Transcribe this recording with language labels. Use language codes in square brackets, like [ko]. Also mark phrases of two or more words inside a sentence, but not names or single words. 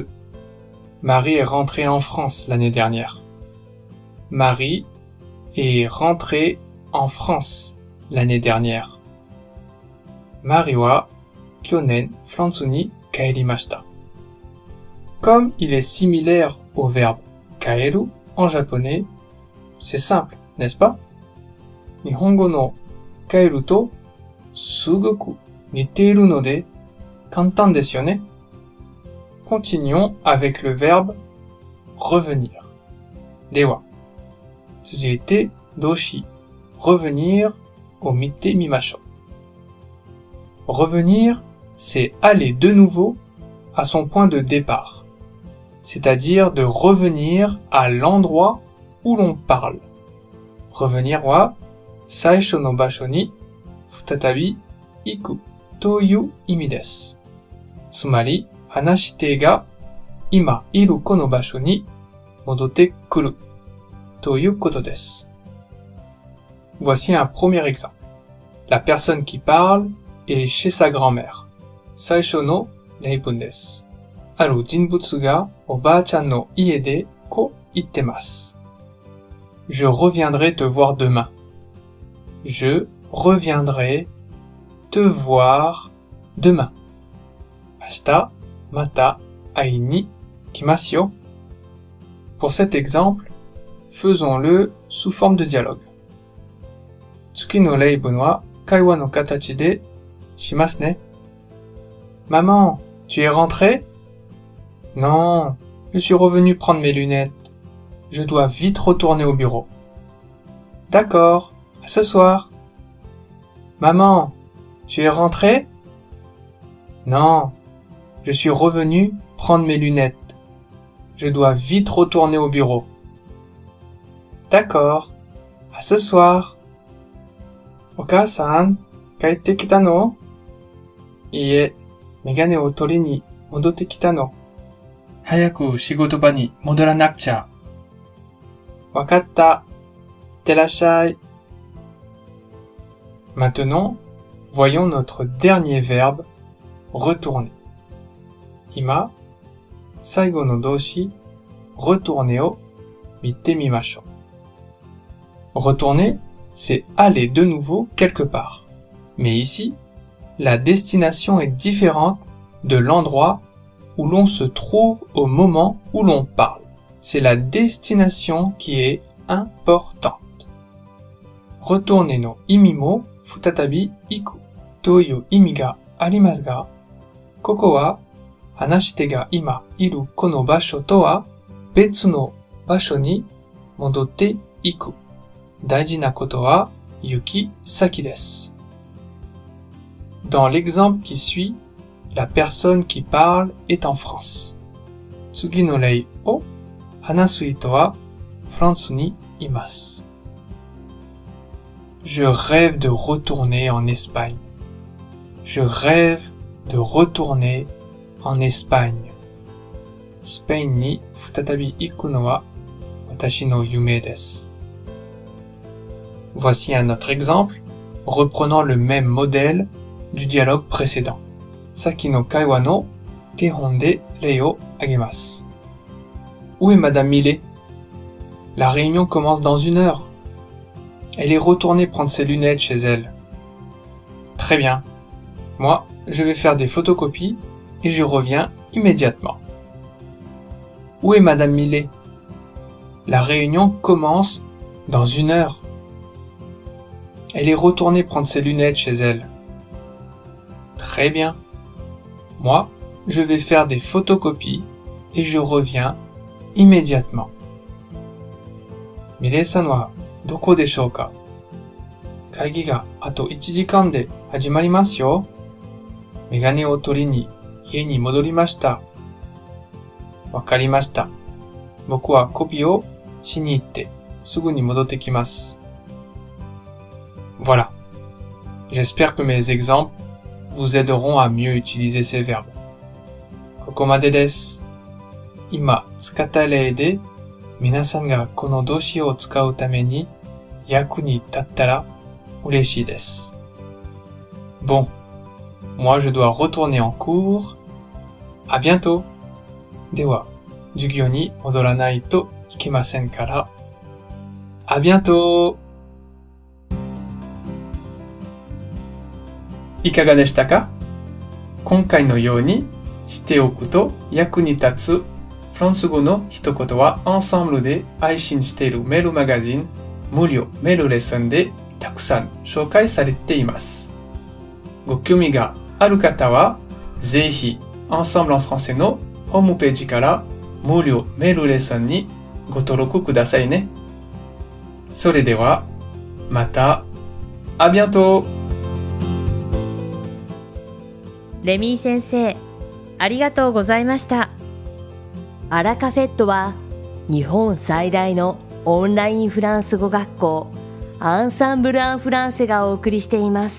[fr] Marie est rentrée en France l'année dernière. Marie est rentrée en France l'année dernière. [ja] Marie wa kyonen France ni kaerimashita. [fr] Comme il est similaire au verbe kaeru en japonais, c'est simple, n'est-ce pas? [ja] 日本語の帰るとすごく似ているので簡単ですよね? [fr] Continuons avec le verbe revenir. [ja] Dewa. 続いて動詞 revenir を見てみましょう. [fr] Revenir, c'est aller de nouveau à son point de départ, c'est-à-dire de revenir à l'endroit où l'on parle. [ja] Revenir は最初の場所に再び行くという意味です。つまり、話し手が今いるこの場所に戻ってくるということです。 [fr] Voici un premier exemple. La personne qui parle est chez sa grand-mère. [ja] 最初の例文です。ある人物がおばあちゃんの家でこう言ってます。 [fr] Je reviendrai te voir demain. Je reviendrai te voir demain. [ja] 明日また会いに来ますよ。 [fr] Pour cet exemple, faisons-le sous forme de dialogue. [ja] 次の例文は会話の形でしますね。 [fr] Maman, tu es rentrée? Non, je suis revenu prendre mes lunettes. Je dois vite retourner au bureau. D'accord, à ce soir. Maman, tu es rentrée? Non, je suis revenu prendre mes lunettes. Je dois vite retourner au bureau. D'accord, à ce soir. [ja] Oka-san, 帰ってきたの? いいえ、メガネを取りに戻ってきたの。早く仕事場に戻らなくちゃ。わかった。いってらっしゃい。 [fr] Maintenant, voyons notre dernier verbe, retourner. [ja] 今、最後の動詞、retourner を見てみましょう。 [fr] Retourner, c'est aller de nouveau quelque part. Mais ici, la destination est différente de l'endroit où l'on se trouve au moment où l'on parle. c'est la destination qui est importante. [ja] Retourner の意味も再び行くという意味がありますが、ここは話し手が今いるこの場所とは別の場所に戻っていく。大事なことは行き先です。 [fr] Dans l'exemple qui suit, la personne qui parle est en France. [ja] 次の例を話す人はフランスにいます。 [fr] Je rêve de retourner en Espagne. Je rêve de retourner en Espagne. [ja] スペインに再び行くのは私の夢です。 [fr] Voici un autre exemple, reprenant le même modèle du dialogue précédent. [ja] さっきの会話の手本で例を挙げます。 [fr] Où est Madame Millet? La réunion commence dans 1 heure. Elle est retournée prendre ses lunettes chez elle. Très bien. Moi, je vais faire des photocopies et je reviens immédiatement. Où est Madame Millet? La réunion commence dans 1 heure. Elle est retournée prendre ses lunettes chez elle. Très bien. Moi, je vais faire des photocopies et je reviens immédiatement. [ja] Millet さんはどこでしょうか? 会議があと 1時間で始まりますよ。メガネを取りに家に戻りました。わかりました。僕はコピーをしに行ってすぐに戻ってきます。Voilà. [fr] J'espère que mes exemples vous aideront à mieux utiliser ces verbes. [ja] ここまでです。今使った例で皆さんがこの動詞を使うために役に立ったら嬉しいです。 [fr] Bon, moi je dois retourner en cours. À bientôt. [ja] では、授業に戻らないといけませんから。 [fr] À bientôt. [ja] いかがでしたか？今回のようにしておくと役に立つフランス語の一言はアンサンブルで配信しているメールマガジン無料メールレッスンでたくさん紹介されています。ご興味がある方はぜひアンサンブルen français のホームページから無料メールレッスンにご登録くださいね。それではまた。 [fr] À bientôt。 [ja] レミー先生、ありがとうございました。アラカフェットは日本最大のオンラインフランス語学校アンサンブル・アン・フランセがお送りしています。